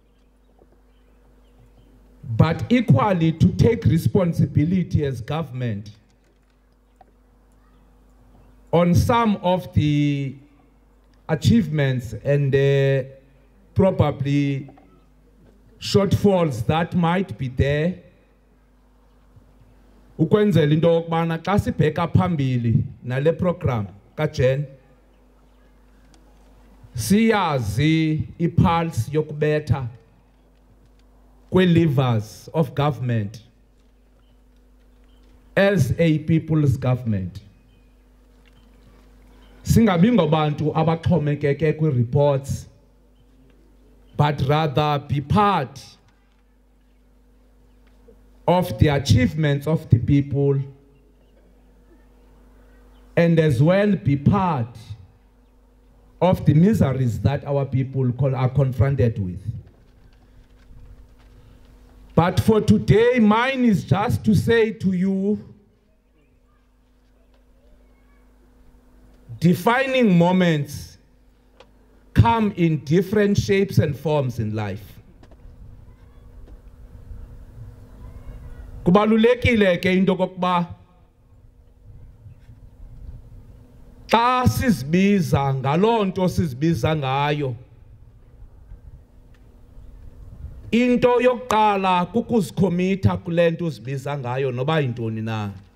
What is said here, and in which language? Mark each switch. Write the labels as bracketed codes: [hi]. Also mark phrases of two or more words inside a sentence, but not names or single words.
[en] but equally to take responsibility as government on some of the achievements and probably shortfalls that might be there. [xh] Ukwenzela into yokubana xa sibheka phambili nale program kaJen siyazi ipulse yokubetha kwe- [en] levers of government as a people's government. [xh] Singabi ngobantu abaxhomekeke kwi-reports, [en] but rather be part of the achievements of the people and as well be part of the miseries that our people are confronted with. But for today, mine is just to say to you, defining moments come in different shapes and forms in life. [xh] Kubalulekile ke into kokuba xa sizibiza ngalonto sizibiza ngayo, into yokuqala kukuzikhomitha kule nto uzibiza ngayo noba yintoni na.